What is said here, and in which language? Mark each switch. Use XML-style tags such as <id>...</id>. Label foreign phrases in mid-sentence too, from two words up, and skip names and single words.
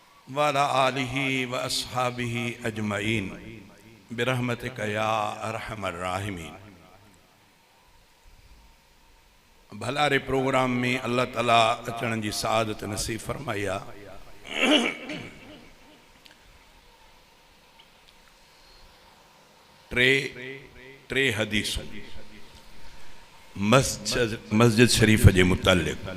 <ar>وعلى آله وأصحابه أجمعين برحمتك يا أرحم الراحمين.</ar> <sd>भलारे प्रोग्राम में अल्लाह ताला अचण जी सादत नसीब फरमाया। टे हदीसूं मस्जिद शरीफ जे मुतल्लिक़।</sd>